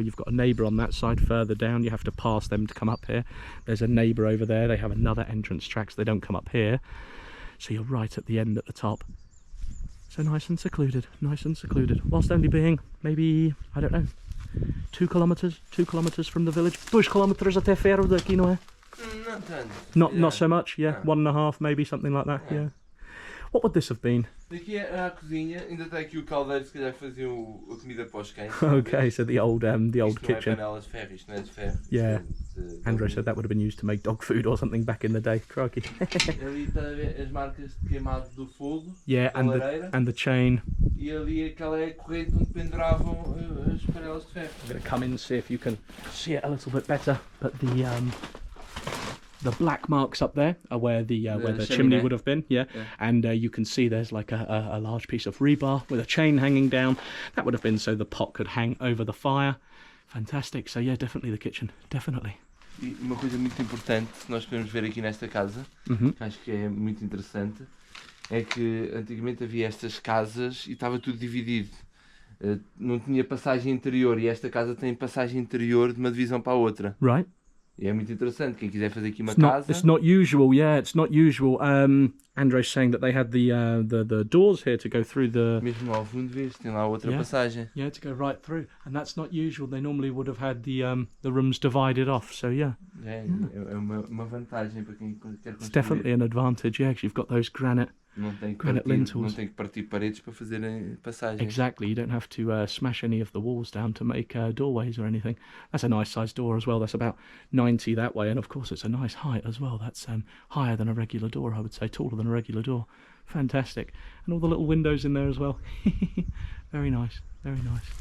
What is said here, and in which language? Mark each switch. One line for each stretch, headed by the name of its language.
English: You've got a neighbour on that side further down. You have to pass them to come up here. There's a neighbour over there. They have another entrance track, so they don't come up here. So you're right at the end at the top. So nice and secluded. Whilst only being maybe, I don't know, 2 kilometres from the village.
Portuguese: 2 kilometres até Ferro daqui, não é?
English: Not so much, yeah. 1.5 maybe, something like that, yeah. What would this have been?
Portuguese: Daqui é a cozinha, ainda está aqui o caldeiro, se calhar faziam a comida para os cães.
English: Okay, so the old kitchen.
Portuguese: Não é panelas de ferro, isto não é de ferro.
English: Yeah. Andre said that would have been used to make dog food or something back in the day. Crikey.
Portuguese: Ali está a ver as marcas de queimado do fogo.
English: Yeah, and the chain.
Portuguese: E ali aquela é a corrente onde penduravam as panelas de ferro.
English: I'm going to come in and see if you can see it a little bit better, but the black marks up there are where the chimney would have been, yeah. And you can see there's like a large piece of rebar with a chain hanging down. That would have been so the pot could hang over the fire. Fantastic. So yeah, definitely the kitchen, definitely.
Portuguese: E uma coisa muito importante que nós podemos ver aqui nesta casa, que acho que é muito interessante, é que antigamente havia estas casas e estava tudo dividido. Não tinha passagem interior, e esta casa tem passagem interior de uma divisão para a outra.
English: Right.
Portuguese: E é muito interessante, quem quiser fazer aqui uma casa...
English: It's not usual, yeah, it's not usual. Andre's saying that they had the doors here to go through the...
Portuguese: Mesmo ao fundo, vês, tem lá outra passagem.
English: Yeah, to go right through. And that's not usual. They normally would have had the rooms divided off, so yeah.
Portuguese: É uma vantagem para quem quer construir.
English: It's definitely an advantage, yeah, because you've got those granite lintels.
Portuguese: Não tem que partir paredes para fazerem passagem.
English: Exactly, you don't have to smash any of the walls down to make doorways or anything. That's a nice sized door as well. That's about 90 that way, and of course it's a nice height as well. That's higher than a regular door, I would say, taller than a regular door. Fantastic. And all the little windows in there as well. Very nice, very nice.